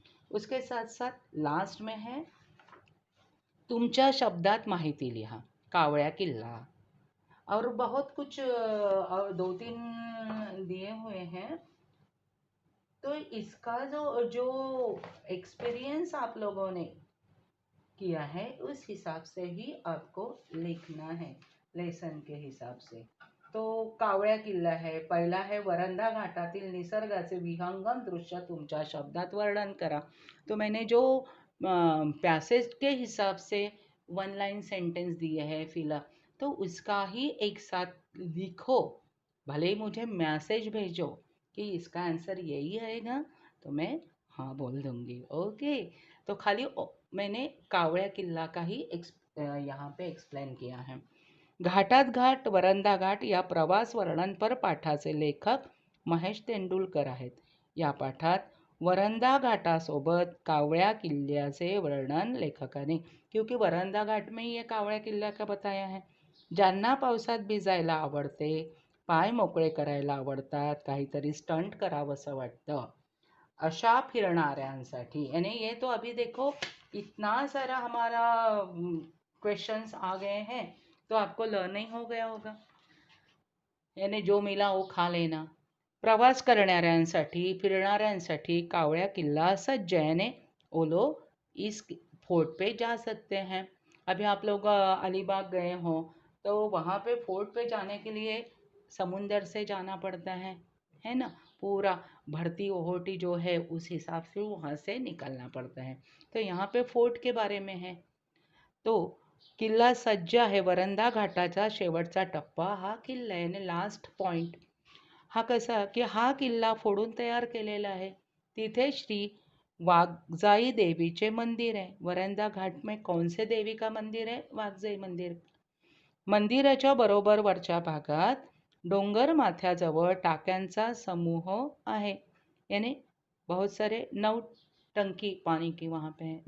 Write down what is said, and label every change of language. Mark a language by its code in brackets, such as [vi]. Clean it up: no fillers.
[hi] उसके साथ साथ लास्ट में है [mr] तुमच्या शब्दात माहिती लिहा, [hi] कावळ्या किल्ला, और बहुत कुछ और 2-3 दिए हुए हैं, तो इसका जो जो एक्सपीरियंस आप लोगों ने किया है उस हिसाब से ही आपको लिखना है, लेसन के हिसाब से। [mr] तो कावळ्या किल्ला है, पहिला है वरंधा घाटातील निसर्गाचे विहंगम दृश्य तुमच्या शब्दात वर्णन करा। [hi] तो मैंने जो पैसेज के हिसाब से वन लाइन सेंटेंस दिए है फिलहाल, तो उसका ही एक साथ लिखो। भले ही मुझे मैसेज भेजो कि इसका आंसर यही है ना, तो मैं हाँ बोल दूंगी। ओके, तो खाली मैंने कावळ्या किल्ला का ही यहाँ पे एक्सप्लेन किया है। [mr] घाटात घाट वरंदा घाट या प्रवास वर्णनपर पाठाचे लेखक महेश तेंडुलकर आहेत। या पाठात वरंदा घाटासोबत कावळ्या किल्ल्याचे वर्णन लेखकाने, [hi] क्योंकि वरंदा घाट में ये कावळ्या किल्ला का बताया है। [mr] ज्यांना पावसात भिजायला आवडते, पाय मोकळे करायला आवडतात, काहीतरी स्टंट करावंसं वाटतं, अशा फिरणाऱ्यांसाठी, [hi] यानी ये तो अभी देखो इतना सारा हमारा क्वेश्चंस आ गए हैं, तो आपको लर्निंग हो गया होगा, यानी जो मिला वो खा लेना। [mr] प्रवास करणाऱ्यांसाठी, फिरणाऱ्यांसाठी [hi] कावळ्या किल्ला सज्ज है, यानी वो लोग इस फोर्ट पे जा सकते हैं। अभी आप लोग अलीबाग गए हो तो वहाँ पे फोर्ट पे जाने के लिए समुंदर से जाना पड़ता है ना, पूरा भरती ओहोटी जो है उस हिसाब से वहाँ से निकलना पड़ता है। तो यहाँ पे फोर्ट के बारे में है। [mr] तो किल्ला सज्ज आहे, वरंदा घाटाचा शेवटचा टप्पा हा किल्ला आहे, यानी लास्ट पॉइंट। हा कसा की हा किल्ला फोडून तयार केलेला आहे। तिथे श्री वाघजाई देवीचे मंदिर आहे। [hi] वरंदा घाट में कौन से देवी का मंदिर है? [mr] वाघजाई मंदिर। मंदिराच्या बरोबर वरच्या भागात डोंगर माथ्याजवळ टाक्यांचा समूह आहे, [hi] यानी बहुत सारे 9 टंकी पानी की वहाँ पे है।